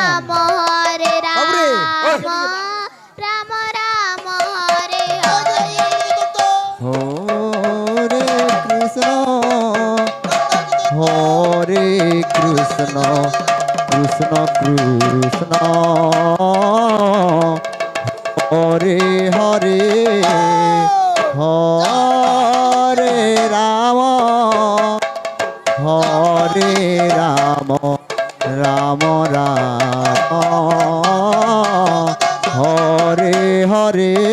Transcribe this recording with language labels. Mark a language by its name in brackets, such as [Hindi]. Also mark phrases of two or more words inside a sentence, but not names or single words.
[Sanskrit] রাম হরে [Bangla] বাবরে। [Sanskrit] রাম রাম রাম হরে হরে হরে কৃষ্ণ হরে কৃষ্ণ কৃষ্ণ কৃষ্ণ হরে হরে হরে রাম হরে রাম রাম রাম হরে হরে